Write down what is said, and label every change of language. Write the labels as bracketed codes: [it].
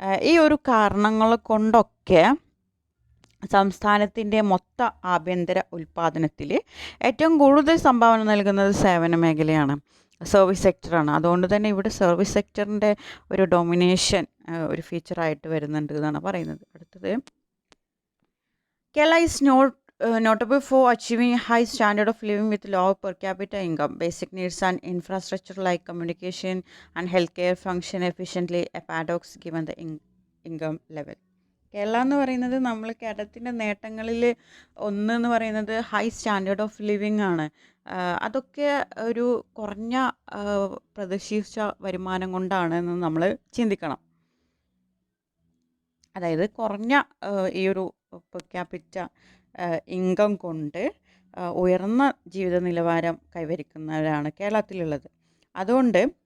[ml] ഈ ഒരു കാരണങ്ങൾ കൊണ്ടൊക്കെ സംസ്ഥാനത്തിൻ്റെ മൊത്ത ആഭ്യന്തര ഉൽപ്പാദനത്തിൽ ഏറ്റവും കൂടുതൽ സംഭാവന നൽകുന്നത് സേവന മേഖലയാണ്, സർവീസ് സെക്ടറാണ്. അതുകൊണ്ട് തന്നെ ഇവിടെ സർവീസ് സെക്ടറിൻ്റെ ഒരു ഡൊമിനേഷൻ ഒരു ഫീച്ചറായിട്ട് വരുന്നുണ്ട് എന്നാണ് പറയുന്നത്. [en] അടുത്തത്, Kerala is notable for achieving a high standard of living with low per capita income. Basic needs and infrastructure like communication and healthcare function efficiently, a paradox given the income level. [ml] Kerala എന്ന് പറയുന്നത് നമ്മൾ കേരളത്തിൻ്റെ നേട്ടങ്ങളിൽ എന്ന് പറയുന്നത് ഹൈ സ്റ്റാൻഡേർഡ് ഓഫ് ലിവിങ് ആണ്. അതൊക്കെ ഒരു കുറഞ്ഞ പ്രതീക്ഷിച്ച വരുമാനം കൊണ്ടാണ് എന്ന് നമ്മൾ ചിന്തിക്കണം. അതായത് കുറഞ്ഞ ഈ ഒരു പെർ ക്യാപിറ്റ ഇൻകം കൊണ്ട് ഉയർന്ന ജീവിത നിലവാരം കൈവരിക്കുന്നവരാണ് കേരളത്തിലുള്ളത്. അതുകൊണ്ട്